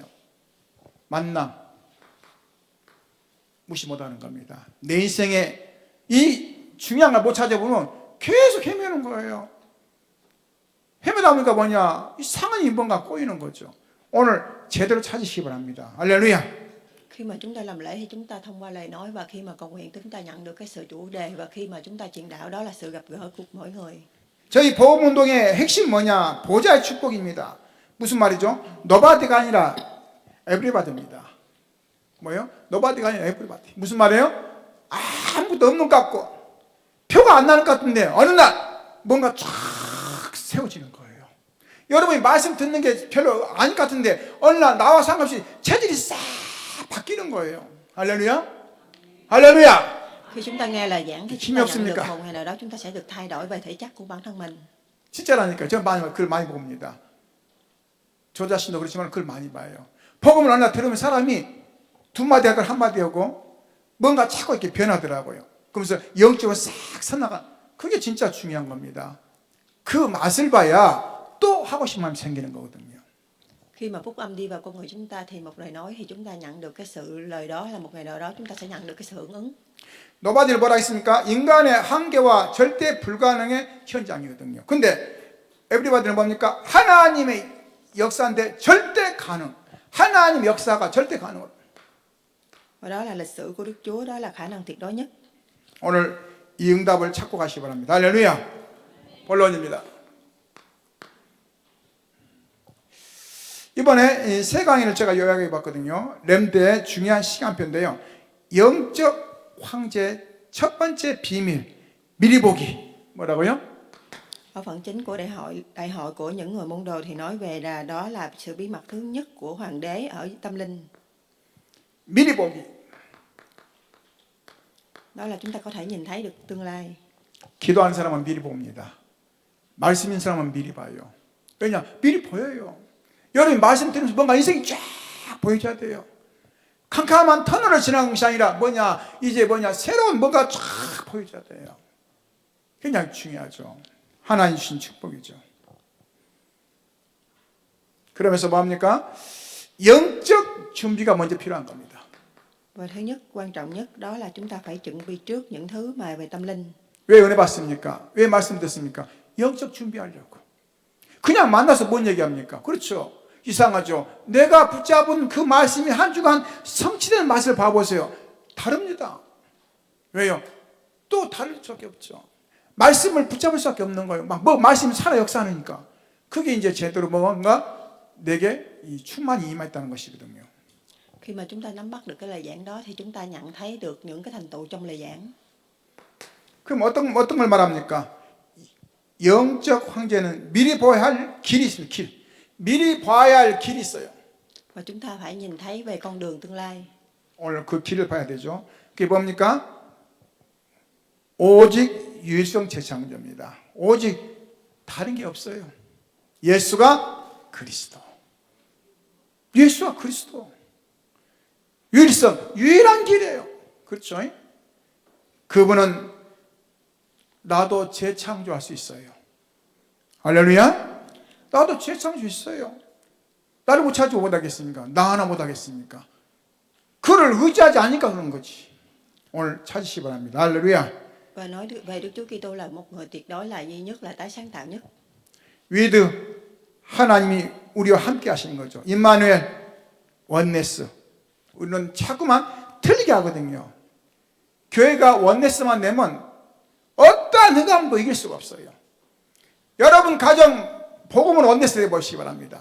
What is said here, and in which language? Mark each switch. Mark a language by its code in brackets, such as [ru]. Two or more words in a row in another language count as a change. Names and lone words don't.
[ko] 만남 무시 못하는 겁니다. 내 인생에 이 중요한 걸 못 찾아보면 계속 헤매는 거예요. 헤매다 보니까 이상한 뭔가 꼬이는 거죠. 오늘 제대로 찾으시기 바랍니다. 할렐루야. [vi] Khi mà chúng ta làm lễ thì chúng ta thông qua lời nói, và khi mà cầu nguyện chúng ta nhận được cái sự chủ đề, và khi mà chúng ta truyền đạo đó là sự gặp gỡ của mỗi người. [ko] 저희 보험운동의 핵심 뭐냐? 보좌의 축복입니다. 무슨 말이죠? 노바디가 아니라 에브리바디입니다. 뭐요? 노바디가 아니라 에브리바디. 무슨 말이에요? 아무것도 없는 것 같고 표가 안 나는 것 같은데 어느 날 뭔가 쫙 세워지는 거예요. 여러분이 말씀 듣는 게 별로 아닐 것 같은데 어느 날 나와 상관없이 체질이 싹 바뀌는 거예요. 할렐루야. 할렐루야. [vi] Khi chúng ta nghe lời giảng thì chúng ta nhận được một ngày nào đó chúng ta sẽ được thay đổi về thể chất của bản thân mình. [ko] 진짜라니까요. 저는 글 많이 봅니다. 저 자신도 그렇지만 글 많이 봐요. 복음을 하나 들으면 사람이 두 마디 하고 한 마디 하고 뭔가 자꾸 이렇게 변하더라고요. 그러면서 영적으로 싹 서나가. 그게 진짜 중요한 겁니다. 그 맛을 봐야 또 하고 싶은 마음이 생기는 거거든요. [vi] Khi mà phúc âm đi vào con người chúng ta thì một lời nói thì chúng ta nhận được cái sự lời đó, là một ngày nào đó chúng ta sẽ nhận được cái sự hưởng ứng. [ko] 노바디를 뭐라 했습니까? 인간의 한계와 절대 불가능의 현장이거든요. 근데 에브리바디는 뭡니까? 하나님의 역사인데 절대 가능. 하나님 역사가 절대 가능. [vi] Và đó là lịch sử của Đức Chúa, đó là khả năng tuyệt đối nhất. [ko] 오늘 이 응답을 찾고 가시기 바랍니다. 할렐루야. 본론입니다. 이번에 세 강의를 제가 요약해 봤거든요. 렘드의 중요한 시간표인데요. 영적 황제 첫 번째 비밀, 미리 보기. 뭐라고요? [vi] Ở phần chính của đại hội của những người môn đồ thì nói về là đó là sự bí mật thứ nhất của hoàng đế ở tâm linh. [ko] 미리 보기. [vi] Đó là chúng ta có thể nhìn thấy được tương lai. [ko] 기도하는 사람은 미리 봅니다. 말씀 있는 사람은 미리 봐요. 왜냐? 미리 보여요. 여러분이 말씀 들으면서 뭔가 인생이 쫙 보여줘야 돼요. 캄캄한 터널을 지나는 것이 아니라 새로운 뭔가 쫙 보여줘야 돼요. 굉장히 중요하죠. 하나님 주신 축복이죠. 그러면서 뭐합니까? 영적 준비가 먼저 필요한 겁니다. [vi] Và thứ nhất, quan trọng nhất đó là chúng ta phải chuẩn bị trước những thứ mà về tâm linh. [ko] 왜 은혜 받습니까? 왜 말씀 듣습니까? 영적 준비하려고. 그냥 만나서 뭔 얘기합니까? 그렇죠. 이상하죠. 내가 붙잡은 그 말씀이 한 주간 성취되는 맛을 봐보세요. 다릅니다. 왜요? 또 다를 수밖에 없죠. 말씀을 붙잡을 수밖에 없는 거예요. 말씀이 살아 역사하니까. 그게 이제 제대로 뭔가 내게 이 충만이 임했다는 것이거든요. [vi] Khi mà chúng ta nắm bắt được cái lời giảng đó thì chúng ta nhận thấy được những cái thành tựu trong lời giảng. [ko] 그럼 어떤 걸 말합니까? 영적 황제는 미리 봐야 할 길이 있습니다. 길. 미리 봐야 할 길이 있어요. [vi] Và chúng ta phải nhìn thấy về con đường tương lai. [ko] 오늘 그 길을 봐야 되죠. 그게 뭡니까? 오직 유일성 재창조입니다. 오직 다른 게 없어요. 예수가 그리스도. 예수가 그리스도. 유일성, 유일한 길이에요. 그렇죠? 그분은 나도 재창조할 수 있어요. 할렐루야. 나도 재창조 있어요. 나를 못 찾지 못하겠습니까? 나 하나 못하겠습니까? 그를 의지하지 않으니까 그런 거지. 오늘 찾으시기 바랍니다. 할렐루야. [vi] Và nói về Đức Chúa Kitô là một người tuyệt đối là duy nhất, là tái sáng tạo nhất. [ko] 위드 하나님이 우리와 함께 하시는 거죠. 임마누엘 원네스. 우리는 자꾸만 틀리게 하거든요. 교회가 원네스만 내면 어떠한 흑암도 이길 수가 없어요. 여러분 가정 복음을 원네스 해보시기 바랍니다.